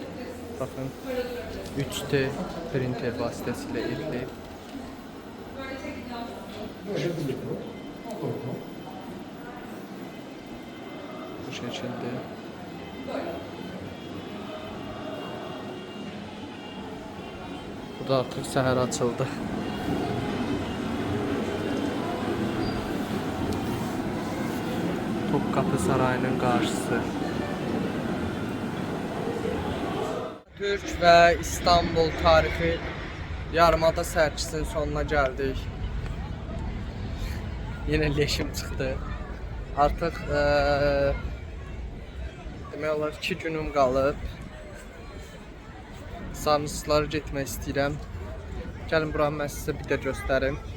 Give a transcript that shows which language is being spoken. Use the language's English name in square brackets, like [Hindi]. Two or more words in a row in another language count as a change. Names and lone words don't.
[Azerbaijani] Baxın, 3D printer vasitəsilə edilir. Bu şəkildə. Burada artıq səhər açıldı. [Turkish] Topkapı Sarayı'nın karşısı. [Azerbaijani] Türk ve İstanbul Tarihi Yarımada sərgisinin sonuna gəldik. Yine leşim çıxdı. Artıq demək olar 2 günüm qalıb. Samsunlara getmək istəyirəm. Gəlin buranı mən sizə bir də göstərim.